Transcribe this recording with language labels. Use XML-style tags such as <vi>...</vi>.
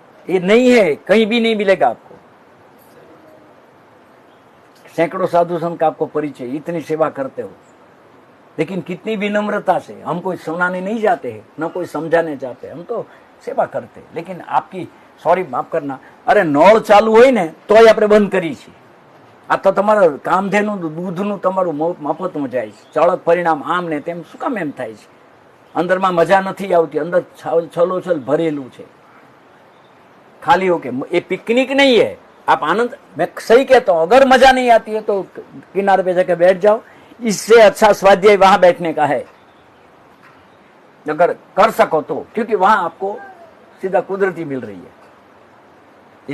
<hi>ये नहीं है, कहीं भी नहीं मिलेगा आपको। सैकड़ों साधु संत का आपको परिचय, इतनी सेवा करते हो, लेकिन कितनी विनम्रता से। हम कोई सुनाने नहीं जाते हैं, न कोई समझाने जाते, हम तो सेवा करते। लेकिन आपकी, सॉरी माफ करना,</hi> <gu>अरे नળ ચાલુ હોય ને તોય આપણે બંધ કરી છે। આ તો તમારા કામધેનું દૂધનું તમારું મફતમાં જાય છે। ચળક પરિણામ આમ ને તેમ શું કામ એમ થાય છે? અંદરમાં મજા નથી આવતી, અંદર છલોછલ ભરેલું છે,</gu> <hi>खाली होके। ये पिकनिक नहीं है, आप आनंद, मैं सही कहता हूं, अगर मजा नहीं आती है तो किनारे पे जाके बैठ जाओ। इससे अच्छा स्वाध्याय वहां बैठने का है, अगर कर सको तो, क्योंकि वहां आपको सीधा कुदरती मिल रही है।</hi>